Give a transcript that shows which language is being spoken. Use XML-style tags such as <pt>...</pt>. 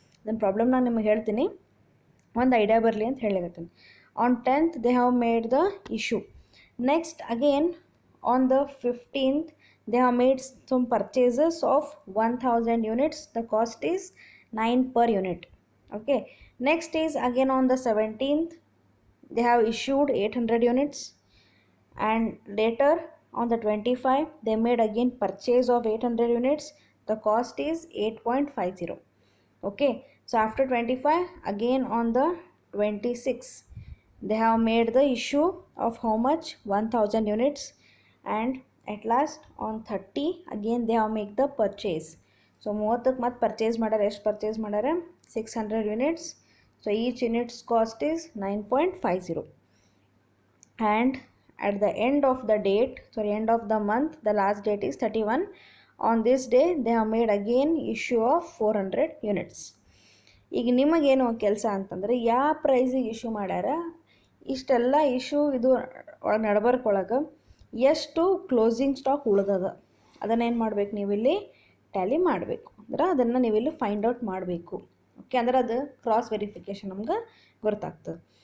<kn>ಅದನ್ನು ಪ್ರಾಬ್ಲಮ್ ನಾನು ನಿಮಗೆ ಹೇಳ್ತೀನಿ, ಒಂದು ಐಡಿಯಾ ಬರಲಿ ಅಂತ ಹೇಳಿರ್ತೀನಿ.</kn> <en>On 10th they have made the issue. Next again on the 15th they have made some purchases of 1000 units. The cost is 9 per unit. Okay, next is again on the 17th they have issued 800 units, and later on the 25th they made again purchase of 800 units. The cost is 8.50. Okay, so after 25 again on the 26th they have made the issue of how much, 1000 units, and at last on 30 again they have made the purchase.</en> <kn>So 30ಕ್ಕೆ ಮತ್ತೆ purchase ಮಾಡ್ಯಾರ. ಎಷ್ಟು purchase ಮಾಡ್ಯಾರ, 600 units.</kn> <en>So each units cost is 9.50. And at the end of the date, sorry, end of the month, the last date is 31. On this day they have made again issue of 400 units.</en> <kn>ಈಗ ನಿಮಗೇನು ಕೆಲಸ ಅಂತಂದರೆ ಯಾವ ಪ್ರೈಸಿಗೆ issue ಮಾಡ್ಯಾರ, ಇಷ್ಟೆಲ್ಲ issue ಇದು ನಡ್ಬರ್ಕೊಳಗೆ ಎಷ್ಟು closing stock ಉಳಿದದ ಅದನ್ನೇನು ಮಾಡ್ಬೇಕು, ನೀವು ಇಲ್ಲಿ ಟ್ಯಾಲಿ ಮಾಡಬೇಕು. ಅಂದ್ರೆ ಅದನ್ನು ನೀವಿಲ್ಲಿ ಫೈಂಡ್ ಔಟ್ ಮಾಡಬೇಕು. ಓಕೆ, ಅಂದ್ರೆ ಅದು ಕ್ರಾಸ್ ವೆರಿಫಿಕೇಷನ್ ನಮ್ಗೆ ಗೊತ್ತಾಗ್ತದೆ.</kn>